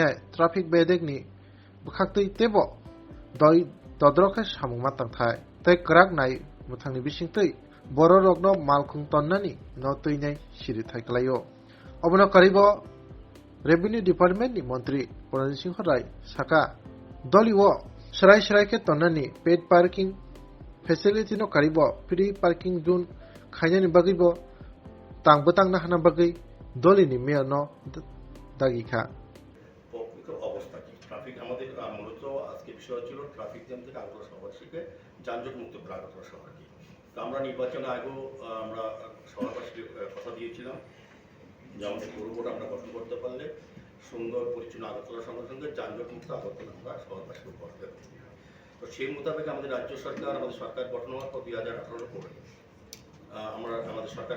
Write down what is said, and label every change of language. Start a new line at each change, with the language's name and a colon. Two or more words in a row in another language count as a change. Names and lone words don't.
Kok Borok: traffic bedekni bukhaktei tebo doi dodroke samungma tangthai tei krak nai muthangni bisingtei boro rokno malkhung tonnani no tine siri thaiklayo obono karibo Revenue Department ni Mantri Pandit Sinha Rai saka Doliwo serai ke tonani
English: paid parking facility
Kok Borok: no karibo
English: free parking zone
Kok Borok: khainani bagibo tangbotang na hana bagi dolini mayor no dagikha
Bangla: অবস্থা কি ট্রাফিক আমাদের মূলত আজকে বিষয় ছিল
English: traffic jam
Bangla: থেকে আগরতলা শহরবাসীকে যানজট মুক্ত করা আগরতলা শহরকে তো আমরা নির্বাচনের আগেও আমরা শহরবাসীকে কথা দিয়েছিলাম যে আমাদের পৌরবোর্ড আমরা গঠন করতে পারলে সুন্দর পরিচ্ছন্ন আগরতলা সঙ্গে সঙ্গে যানজট মুক্ত আগরতলা আমরা শহরবাসীকে করতে পারি তো সেই মোতাবেক আমাদের রাজ্য সরকার আমাদের সরকার গঠন হওয়ার পর 2018 পরে আমাদের সরকার